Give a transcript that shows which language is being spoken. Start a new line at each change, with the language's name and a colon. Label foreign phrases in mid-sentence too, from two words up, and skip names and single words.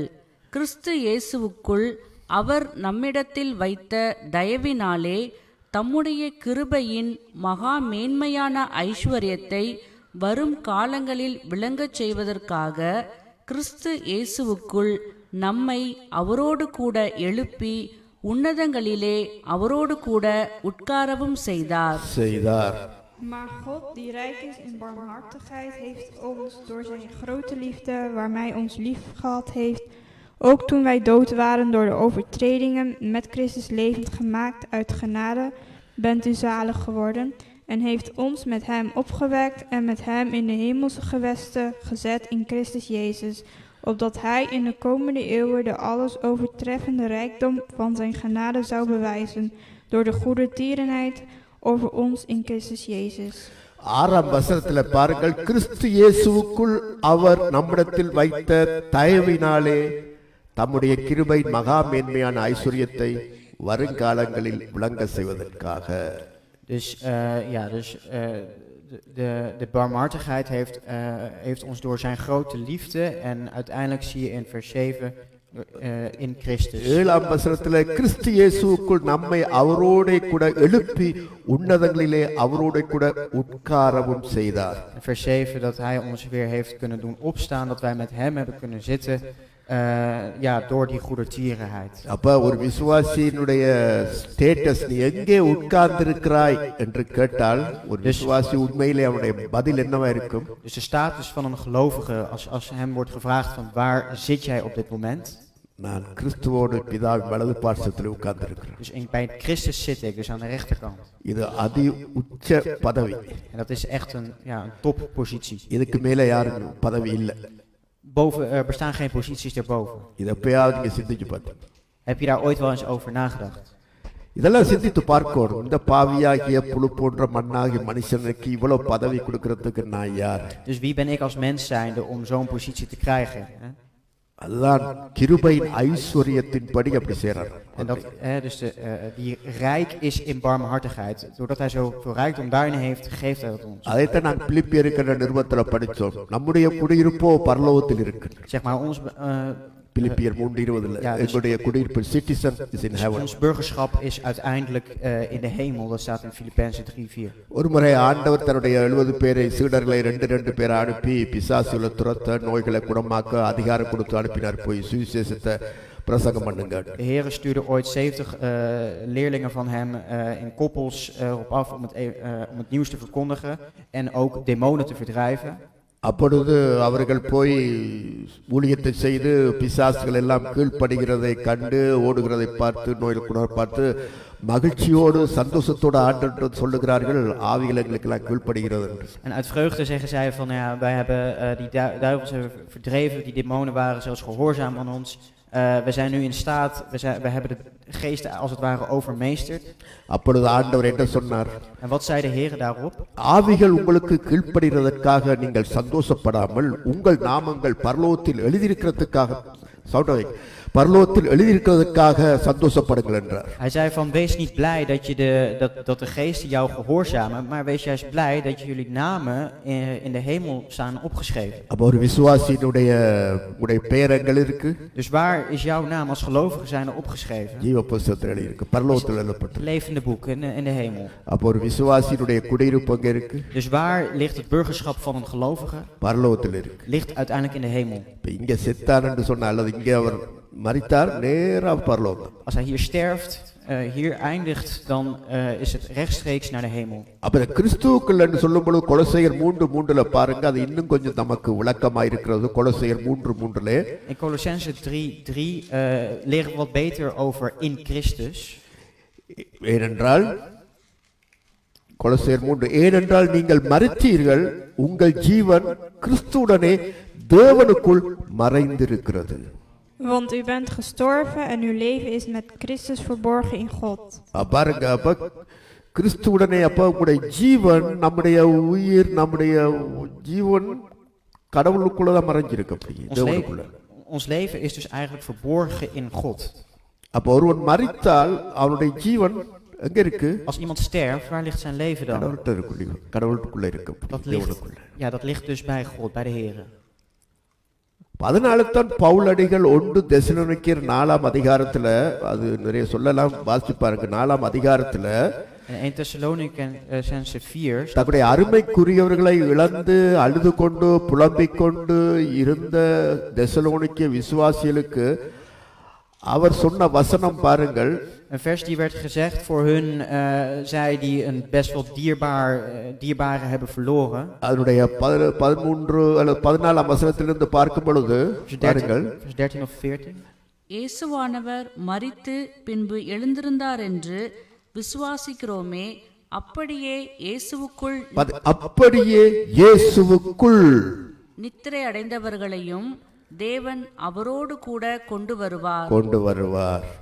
Tamil: கிறிஸ்து இயேசுவுக்குள் அவர் நம்மிடத்தில் வைத்த தயவினாலே தம்முடைய கிருபையின் மகா மேன்மையான ஐஸ்வர்யத்தை வரும் காலங்களில் விளங்கச் செய்வதற்காக கிறிஸ்து இயேசுவுக்குள் நம்மை அவரோடு கூட எழுப்பி உன்னதங்களிலே அவரோடு கூட உட்காரவும் செய்தார்.
Dutch: Maar God, die rijk is in barmhartigheid, heeft ons door zijn grote liefde, waarmee ons lief gehad heeft, ook toen wij dood waren door de overtredingen, met Christus levend gemaakt. Uit genade bent u zalig geworden, en heeft ons met hem opgewekt en met hem in de hemelse gewesten gezet in Christus Jezus, opdat hij in de komende eeuwen de alles overtreffende rijkdom van zijn genade zou bewijzen, door de goede tierenheid over ons in Christus Jezus.
Tamil: 6ஆம் வசனத்துல பாருங்கள், கிறிஸ்து இயேசுவுக்குள் அவர் நம்மிடத்தில் வைத்த தயவினாலே தம்முடைய கிருபை மகா மேன்மையான ஐஸ்வர்யத்தை வருங்காலங்களில் விளங்க செய்வதற்காக.
Dutch: De barmhartigheid heeft ons door zijn grote liefde, en uiteindelijk zie je in vers 7 in Christus.
Tamil: 7ஆம் வசனத்துல கிறிஸ்து இயேசுவுக்குள் நம்மை அவரோடு கூட எழுப்பி உன்னதங்களிலே அவரோடு கூட உட்காரவும் செய்தார்.
Dutch: Vers 7 dat hij ons weer heeft kunnen doen opstaan, dat wij met hem hebben kunnen zitten, door die goedertierenheid.
Tamil: அப்ப ஒரு விசுவாசியினுடைய ஸ்டேட்டஸ், நீ எங்கே உட்கார்ந்திருக்கிறாய் என்று கேட்டால் ஒரு விசுவாசி உண்மையிலே அவனுடைய பதில் என்னவா இருக்கும்?
Dutch: Dus de status van een gelovige, als hem wordt gevraagd van waar zit jij op dit moment?
Tamil: நான் கிறிஸ்துவோடு பிதாவின் வலது பார்சத்தில் உட்கார்ந்திருக்கிறேன்.
Dutch: Dus bij Christus zit ik, dus aan de rechterkant.
Tamil: இது அதி உச்ச பதவி.
Dutch: En dat is echt een toppositie.
Tamil: இதுக்கு மேல யாரும் பதவி இல்லை.
Dutch: Er bestaan geen posities daarboven.
Tamil: இதை எப்பயாவது நீங்க சிந்திச்சு பார்த்தீங்க?
Dutch: Heb je daar ooit wel eens over nagedacht?
Tamil: இதெல்லாம் சிந்தித்து பார்க்கணும். இந்த பாவியாகிய புழு போன்ற மண்ணாகிய மனுஷனுக்கு இவ்வளவு பதவி கொடுக்கறதுக்கு நான் யார்?
Dutch: Dus wie ben ik als mens zijnde om zo'n positie te krijgen? Hè?
Tamil: அதுதான் கிருபையின் ஐஸ்வரியத்தின்படி அப்படி செய்றார்.
Dutch: En dat, dus die rijk is in barmhartigheid. Doordat hij zoveel rijkdom daarin heeft, geeft hij dat ons.
Tamil: அதைத்தான் நான் பிலிப்பியருக்கிற நிருபத்துல படிச்சோம். நம்முடைய குடியிருப்போ பரலோகத்தில் இருக்கு.
Dutch: Zeg maar, ons,
Tamil: பிலிப்பியர் 3:20
Dutch: Ja, dus-
Tamil: எங்களுடைய குடியிருப்பு
English: citizen is in heaven.
Dutch: ons burgerschap is uiteindelijk in de hemel. Dat staat in Filippenzen 3:4.
Tamil: ஒரு முறை ஆண்டவர் தன்னுடைய 70 பேரை சீடர்களை 2 பேரை அனுப்பி பிசாசுகளை துரத்த, நோய்களை குணமாக்க அதிகாரம் கொடுத்து அனுப்பினார். போய் சுவிசேஷத்தை பிரசங்கம் பண்ணுங்க.
Dutch: De Heere stuurde ooit 70 leerlingen van hem in koppels op af om het nieuws te verkondigen en ook demonen te verdrijven.
Tamil: அப்பொழுது அவர்கள் போய் ஊழியத்தை செய்து பிசாசுகள் எல்லாம் கீழ்ப்படுகிறதை கண்டு ஓடுகிறதை பார்த்து, நோயில் குணர பார்த்து மகிழ்ச்சியோடு சந்தோஷத்தோடு ஆண்டு சொல்லுகிறார்கள், ஆவிகள் எங்களுக்கெல்லாம் கீழ்ப்படுகிறது என்று.
Dutch: En uit vreugde zeggen zij van ja, wij hebben die duivels hebben verdreven, die demonen waren zelfs gehoorzaam aan ons. We zijn nu in staat, we hebben de geesten als het ware overmeesterd.
Tamil: அப்பொழுது ஆண்டவர் என்ன சொன்னார்?
Dutch: En wat zei de Heere daarop?
Tamil: ஆவிகள் உங்களுக்கு கீழ்ப்படுகிறதற்காக நீங்கள் சந்தோஷப்படாமல் உங்கள் நாமங்கள் பரலோகத்தில் எழுதியிருக்கிறதுக்காக பரலோகத்தில் எழுதியிருக்கிறதுக்காக சந்தோஷப்படுங்கள் என்றார்.
Dutch: Hij zei van wees niet blij dat de geesten jou gehoorzamen, maar wees juist blij dat jullie namen in de hemel staan opgeschreven.
Tamil: அப்போ ஒரு விசுவாசியினுடைய பெயரங்கள் இருக்கு.
Dutch: Dus waar is jouw naam als gelovige zijn opgeschreven?
Tamil: ஜீவ புஸ்தகத்தில் எழுதியிருக்கு, பரலோகத்தில் எழுதப்பட்டு.
Dutch: Levende boek in de hemel.
Tamil: அப்போ ஒரு விசுவாசியினுடைய குடியிருப்பு அங்கே இருக்கு,
Dutch: Dus waar ligt het burgerschap van een gelovige?
Tamil: பரலோகத்தில் இருக்கு.
Dutch: Ligt uiteindelijk in de hemel.
Tamil: இப்போ இங்க செத்தார் என்று சொன்னால், அல்லது இங்கே அவர் மரித்தார், நேரா பரலோகம்.
Dutch: Als hij hier sterft, hier eindigt, dan is het rechtstreeks naar de hemel.
Tamil: அப்ப கிறிஸ்துவுக்குள் என்று சொல்லும்போது கொலோசையர் 3:3 பாருங்க, அது இன்னும் கொஞ்சம் நமக்கு விளக்கமா இருக்கிறது. கொலோசையர் 3:3
Dutch: In Colossenzen 3:3 leren we wat beter over in Christus.
Tamil: ஏனென்றால் கொலோசையர் 3, ஏனென்றால் நீங்கள் மரித்தீர்கள், உங்கள் ஜீவன் கிறிஸ்துவுடனே தேவனுக்குள் மறைந்திருக்கிறது.
Dutch: Want u bent gestorven en uw leven is met Christus verborgen in God.
Tamil: பாருங்க, அப்ப கிறிஸ்துவுடனே அப்ப உங்களுடைய ஜீவன், நம்முடைய உயிர், நம்முடைய ஜீவன் கடவுளுக்குள்ளதான் மறைஞ்சிருக்கு. அப்படி தேவனுக்குள்ள
Dutch: Ons leven is dus eigenlijk verborgen in God.
Tamil: அப்ப ஒருவன் மரித்தால் அவனுடைய ஜீவன் எங்க இருக்கு?
Dutch: Als iemand sterft, waar ligt zijn leven dan?
Tamil: கடவுளுக்குள்ள இருக்கு.
Dutch: Dat ligt dus bij God, bij de Heere.
Tamil: அதனால தான் பவுலடிகள் 1 தெசலோனிக்கேயர் 4 அதிகாரத்துல, அது நிறைய சொல்லலாம், வாசிச்சு பாருங்க. 4 அதிகாரத்துல
Dutch: In 1 Thessalonicenzen 4
Tamil: தன்னுடைய அருமைக்குரியவர்களை இழந்து அழுது கொண்டு புலம்பிக் கொண்டு இருந்த தெசலோனிக்கே விசுவாசிகளுக்கு அவர் சொன்ன வசனம் பாருங்கள்.
Dutch: een vers die werd gezegd voor hun, zij die een best wel dierbare hebben verloren.
Tamil: அதனுடைய 13 அல்லது 14 வசனத்திலிருந்து பார்க்கும் பொழுது பாருங்கள்,
Dutch: vers 13 of 14.
Tamil: இயேசுவானவர் மரித்து பின்பு எழுந்திருந்தார் என்று விசுவாசிக்கிறோமே, அப்படியே இயேசுவுக்குள் நித்திரை அடைந்தவர்களையும் தேவன் அவரோடு கூட கொண்டு வருவார்.